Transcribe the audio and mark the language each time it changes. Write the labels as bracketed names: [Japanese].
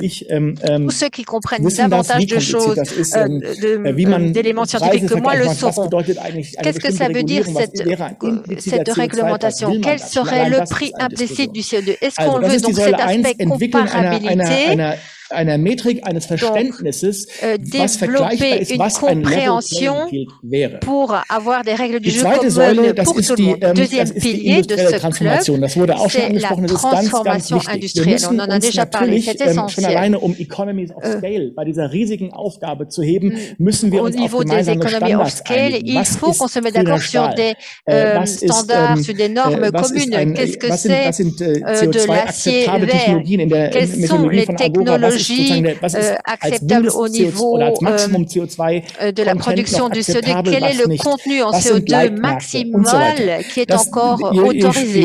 [French] Tous ceux qui comprennent davantage de choses, d'éléments scientifiques que moi le sauront. Qu'est-ce que ça veut dire cette réglementation? Quel serait le prix implicite du CO2? Est-ce qu'on veut donc cet aspect comparabilité? [German] Einer Metrik eines Verständnisses, was vergleichbar ist, was ein Level Playing Field wäre. [French] Pour avoir des règles du jeu communes pour tout le monde. Deuxième pilier de ce club, c'est la transformation industrielle. On en a déjà parlé, c'est essentiel. [German] Schon alleine Economies of Scale bei dieser riesigen Aufgabe zu heben, müssen wir uns auf gemeinsame Standards einigen. [French] Il faut qu'on se mette d'accord sur des standards, sur des normes communes. Qu'est-ce que c'est de l'acier vert? Quelles sont les technologies acceptable au niveau de la production du CO2, quel est le contenu en CO2 maximal qui est encore autorisé